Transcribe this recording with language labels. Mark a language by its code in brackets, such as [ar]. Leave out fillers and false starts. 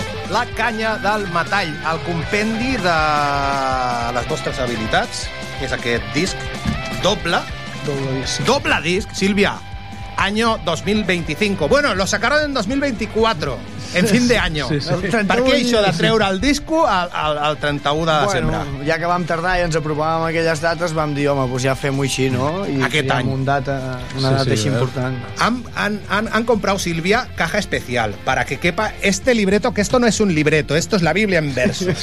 [ca] la canya del metall, el compendi de les vostres habilitats, és aquest disc doble. Doble disc. Doble disc, Sílvia. Año 2025. [es] Bueno, lo sacaron en 2024, en fin de año. Sí, sí. [ca] ¿Per què això de treure el disco al 31 de desembre? Bueno, ja que vam tardar i ens apropàvem a aquelles dates, vam dir, home, pues ja fem-ho així, no? I aquest any. Una data així important. [es] Han comprado, Silvia, caja especial para que quepa este libreto, que esto no es un libreto, esto es la Biblia en verso.